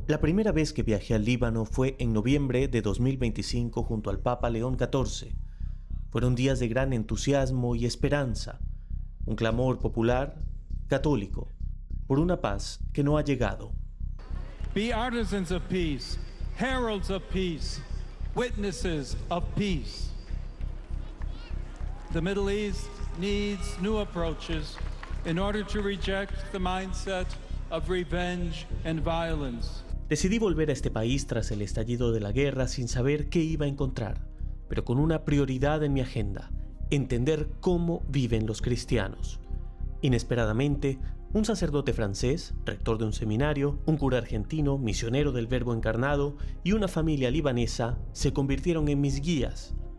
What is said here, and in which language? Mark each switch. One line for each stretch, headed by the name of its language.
Spanish: La primera vez que viajé al Líbano fue en noviembre de 2025 junto al Papa León XIV. Fueron días de gran entusiasmo y esperanza, un clamor popular, católico, por una paz que no ha llegado.
English: Be artisans of peace, heralds of peace, witnesses of peace. The Middle East needs new approaches in order to reject the mindset of revenge and violence.
Spanish: Decidí volver a este país tras el estallido de la guerra sin saber qué iba a encontrar, pero con una prioridad en mi agenda: entender cómo viven los cristianos. Inesperadamente, un sacerdote francés, rector de un seminario, un cura argentino, misionero del Verbo encarnado y una familia libanesa se convirtieron en mis guías.